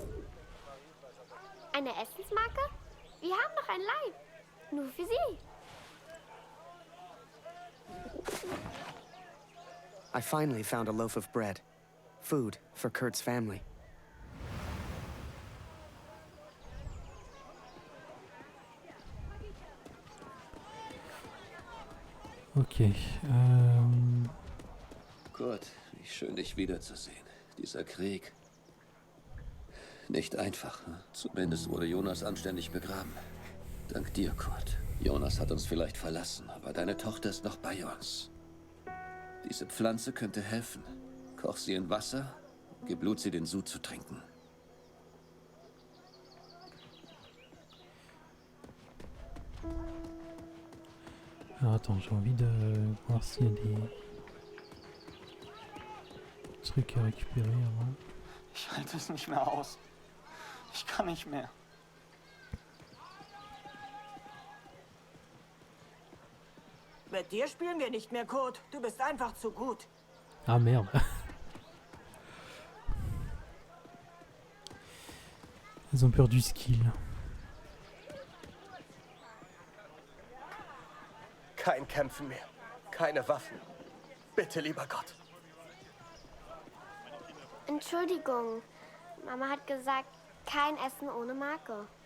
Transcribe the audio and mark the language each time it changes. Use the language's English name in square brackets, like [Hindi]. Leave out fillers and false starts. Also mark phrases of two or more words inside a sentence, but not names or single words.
[German] Eine Essensmarke? Wir haben noch ein Leib. Nur für Sie. [English] I finally found a loaf of bread. Food for Kurt's family. Okay. [German] Kurt, wie schön, dich wiederzusehen. Dieser Krieg. Nicht einfach. Hm? Zumindest wurde Jonas anständig begraben. Dank dir, Kurt. Jonas hat uns vielleicht verlassen, aber deine Tochter ist noch bei uns. Diese Pflanze könnte helfen. Koch sie in Wasser, gib Blut sie den Sud zu trinken. [French] Alors attends, j'ai envie de voir s'il y a des trucs à récupérer avant. [German] Ich halte es nicht mehr aus. Ich kann nicht mehr. Mit dir spielen wir nicht mehr, Kurt. Du bist einfach zu gut. [French] Ah merde. Ils ont perdu skill. [German] Kein Kämpfen mehr. Keine Waffen. Bitte, lieber Gott. Entschuldigung. Mama hat gesagt, kein Essen ohne Marke.